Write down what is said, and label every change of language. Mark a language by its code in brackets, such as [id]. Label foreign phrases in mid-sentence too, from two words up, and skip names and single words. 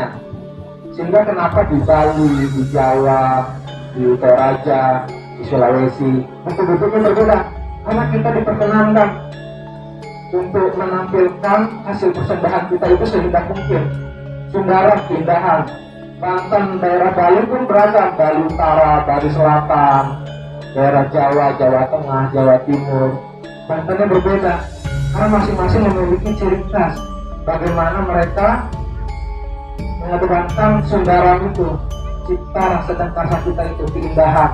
[id] Sehingga kenapa di Bali, di Jawa, di Toraja, di Sulawesi bentuk-bentuknya berbeda. Karena kita diperkenankan untuk menampilkan hasil persembahan kita itu seindah mungkin. Sundaram keindahan. Banten, daerah Bali pun beragam. Bali Utara, Bali Selatan, daerah Jawa, Jawa Tengah, Jawa Timur. Bantennya berbeda karena masing-masing memiliki ciri khas. Bagaimana mereka mengedepankan Sundaram itu, cipta, rasa dan karsa kita itu, keindahan.